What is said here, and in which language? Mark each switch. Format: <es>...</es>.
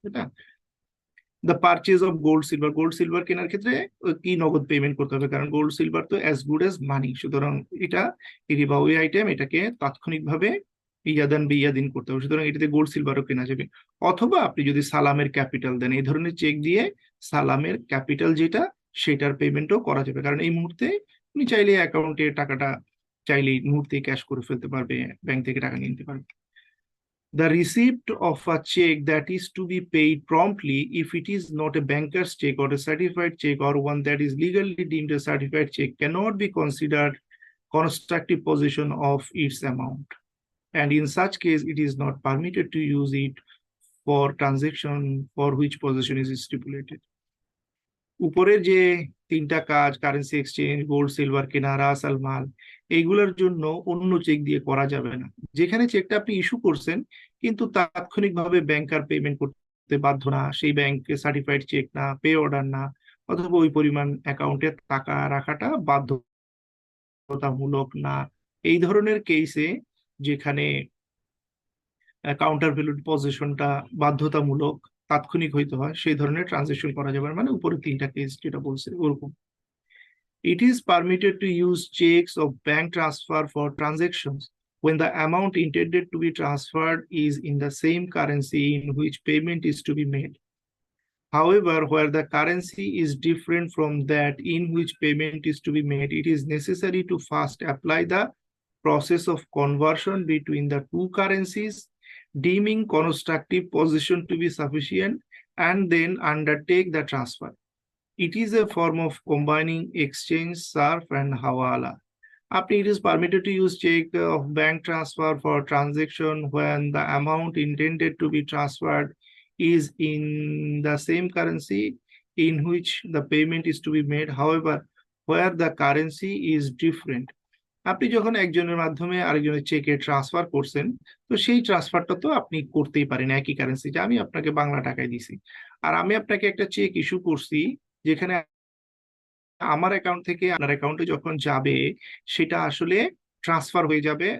<bn>এটা</bn> <en>the purchase of gold silver</en> <bn>কেনার ক্ষেত্রে কি নগদ পেমেন্ট করতে হবে, কারণ গোল্ড সিলভার তো</bn> <en>as good as money,</en> <bn>সুতরাং এটা রিবাউই আইটেম, এটাকে তাৎক্ষণিকভাবে</bn> <ar>ইয়াদান বিয়াদিন</ar> <bn>করতে হবে, সুতরাং এটাতে গোল্ড সিলভারও কেনা যাবে। অথবা আপনি যদি সালামের ক্যাপিটাল দেন, এই ধরনের চেক দিয়ে সালামের ক্যাপিটাল যেটা, সেটার পেমেন্টও করা যাবে, কারণ এই মুহূর্তে আপনি চাইলে অ্যাকাউন্টে টাকাটা চাইলে মুহূর্তে ক্যাশ করে ফেলতে পারবে, ব্যাংক থেকে টাকা নিয়ে নিতে পারবে।</bn> <en>The receipt of a check that is to be paid promptly, if it is not a banker's check or a certified check or one that is legally deemed a certified check, cannot be considered constructive possession of its amount. And in such case, it is not permitted to use it for transaction for which possession is stipulated.</en> <bn>উপরের যে তিনটা কাজ, currency exchange, gold silver কেনা, Russell মাল, এইগুলোর জন্য অন্য check দিয়ে করা যাবে না। যেখানে চেকটা আপনি ইস্যু করছেন কিন্তু তাৎক্ষণিকভাবে ব্যাংকার পেমেন্ট করতে বাধ্য না, সেই ব্যাংকে সার্টিফাইড চেক না, পে অর্ডার না, অথবা ওই পরিমাণ অ্যাকাউন্টে টাকা রাখাটা বাধ্যতামূলক না, এই ধরনের কেসে যেখানে কাউন্টার ভ্যালুড পজিশনটা বাধ্যতামূলক, তাৎক্ষণিক হইতে হয়, সেই ধরনের ট্রানজাকশন করা যাবে, মানে উপরে তিনটা কেস যেটা বলছে ওরকম।</bn> <en>It is permitted to use checks of bank transfer for transactions when the amount intended to be transferred is in the same currency in which payment is to be made. However, where the currency is different from that in which payment is to be made, it is necessary to first apply the process of conversion between the two currencies, deeming constructive possession to be sufficient, and then undertake the transfer. It is a form of combining exchange, sarf, and hawala. It is permitted to use check of bank transfer for transaction when the amount intended to be transferred is in the same currency in which the payment is to be made, however, where the currency is different.</en> <bn>আপনি যখন একজনের মাধ্যমে আরেকজনের চেকে transfer করছেন, তো সেই ট্রান্সফারটা তো আপনি করতেই পারেন একই কারেন্সিতে। আমি আপনাকে বাংলা টাকায় দিছি, আর আমি আপনাকে একটা চেক ইস্যু করছি যেখানে আমার অ্যাকাউন্ট থেকে আপনার অ্যাকাউন্টে যখন যাবে সেটা আসলে ট্রান্সফার হয়ে যাবে।</bn>